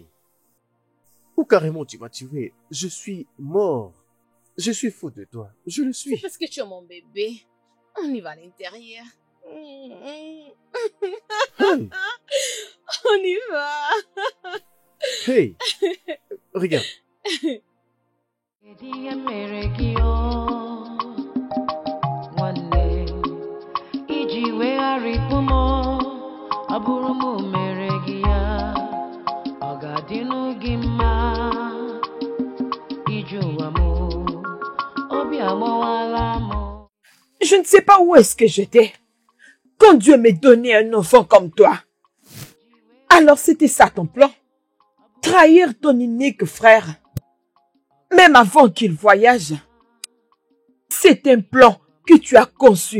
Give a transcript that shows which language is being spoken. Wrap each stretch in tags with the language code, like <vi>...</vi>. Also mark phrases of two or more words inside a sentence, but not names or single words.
<fr>Ou carrément tu m'as tué. Je suis mort. Je suis fou de toi. Je le C'est suis. parce que tu es mon bébé. On y va à l'intérieur. Hey, On y va. hey. Regarde.</fr> <ig>Kedu ihe mere gị o nwanne iji wegharịpụ m ọ bụrụ m mere gị ya ọ ga-adịnụ gị mma iji ụwa m obi agbawala m.</ig> <fr>Je ne sais pas où est-ce que j'étais quand Dieu m'a donné un enfant comme toi. Alors c'était ça ton plan? Trahir ton unique frère, même avant qu'il voyage. C'est un plan que tu as conçu.</fr>